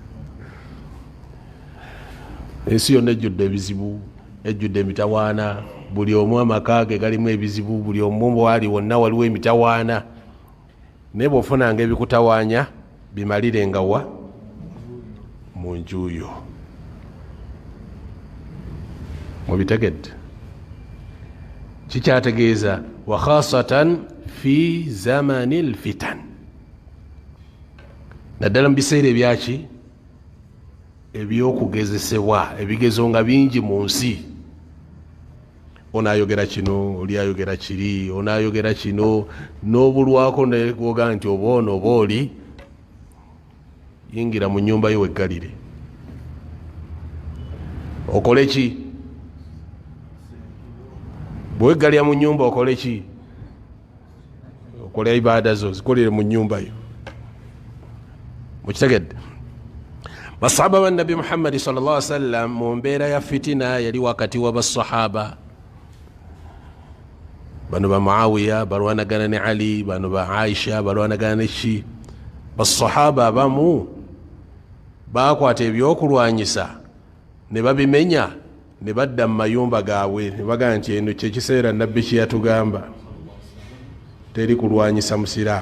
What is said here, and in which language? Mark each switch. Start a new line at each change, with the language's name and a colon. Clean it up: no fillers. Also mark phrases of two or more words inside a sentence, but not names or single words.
Ganda: Ensi yonna ejjudde ebizibu, ejjudde emitawaana, buli omu amaka ge galimu ebizibu, buli omu wali wonna waliwo emitawaana. Naye bw'ofunanga ebikutawanya bimalirenga wa? Mu nju yo. Mubitegedde? Kikyategeeza
Arabic: وخاصة في زمن الفتن,
Ganda: naddala mu biseera ebyaki? Ebyokugezesebwa, ebigezo nga bingi mu nsi. Ono ayogera kino, oli ayogera kiri, ono ayogera kino, n'obulwako nekwoga nti oba ono oba oli. Yingira mu nnyumba yo weggalire, okole ki? Bweggalira mu nnyumba okole ki? Okole ibaada zo zikolere mu nnyumba yo. Mukitegedde? Basahaba ba Nabbi Muhammad
Arabic: صلى الله عليه وسلم
Ganda: mu mbeera ya fitina yali wakati wa basahaba. Bano ba Muawiya balwanagana ne Ali, bano ba Aisha balwanagana ne ki. Basahaba abamu bakwata ebyokulwanyisa ne babimenya, ne badda mu mayumba gaabwe, ne bagamba nti eno kyekiseera Nabbi kye yatugamba, teri kulwanyisa musiraamu.